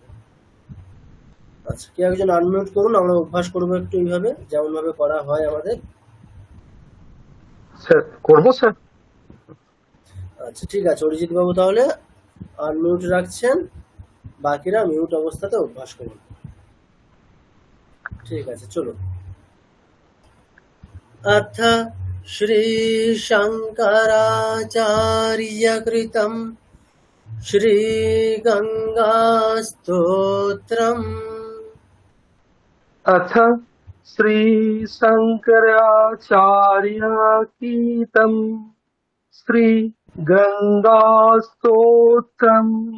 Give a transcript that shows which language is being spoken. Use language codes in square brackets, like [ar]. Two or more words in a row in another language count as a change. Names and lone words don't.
[bn] আচ্ছা, কেউ একজন আনমিউট করুন, আমরা অভ্যাস করবো একটু এইভাবে, যেমন ভাবে করা হয় আমাদের। স্যার করবো স্যার? আচ্ছা ঠিক আছে, অরিজিৎ বাবু তাহলে আনমিউট রাখছেন, বাকিরা মিউট অবস্থাতে অভ্যাস করুন। ঠিক আছে, চলো। [sa] अथ श्रीशङ्कराचार्यकृतं श्रीगङ्गास्तोत्रम् अथ श्री शंकराचार्यकृतं श्री गंगास्तोत्रम्